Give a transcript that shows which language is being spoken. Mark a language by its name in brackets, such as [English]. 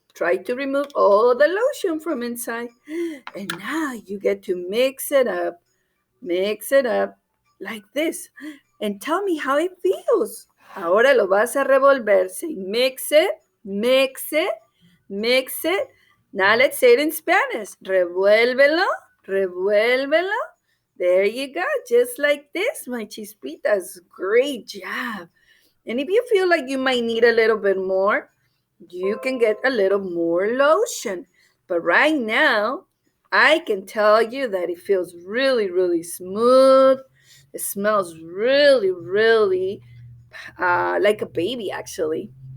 [English] Try to remove all the lotion from inside. And now you get to mix it up. Mix it up like this. And tell me how it feels. [Spanish] Ahora lo vas a revolver. [English] Say mix it, mix it, mix it. Now let's say it in Spanish. [Spanish] Revuélvelo, revuélvelo. [English] There you go. Just like this, my chispitas. Great job. And if you feel like you might need a little bit more, you can get a little more lotion. But right now, I can tell you that it feels really, really smooth. It smells really, really like a baby, actually.